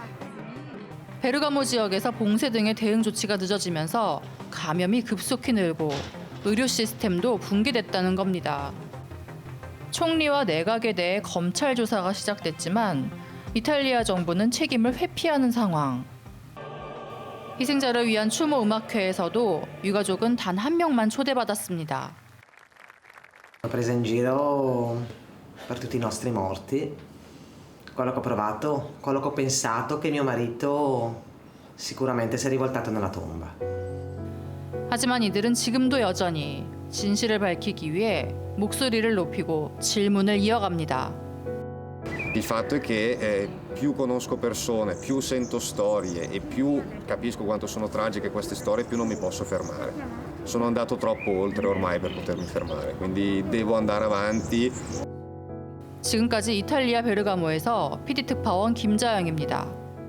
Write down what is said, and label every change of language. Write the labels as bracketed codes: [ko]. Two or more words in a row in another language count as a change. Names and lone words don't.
[ko] 베르가모 지역에서 봉쇄 등의 대응 조치가 늦어지면서 감염이 급속히 늘고 의료 시스템도 붕괴됐다는 겁니다. 총리와 내각에 대해 검찰 조사가 시작됐지만 이탈리아 정부는 책임을 회피하는 상황. 희생자를 위한 추모 음악회에서도 유가족은 단 한 명만 초대받았습니다. [it] Ho preso in giro per tutti i nostri morti. Quello che ho provato, quello che ho pensato che mio marito sicuramente si è rivoltato nella tomba. [ko] 하지만 이들은 지금도 여전히 진실을 밝히기 위해 목소리를 높이고 질문을 이어갑니다. [it] Il fatto è che più conosco persone, più sento storie e più capisco quanto sono tragiche queste storie, più non mi posso fermare. Sono andato troppo oltre ormai per potermi fermare, quindi devo andare avanti. [ko] 지금까지 이탈리아 베르가모에서 PD 특파원 김자영입니다.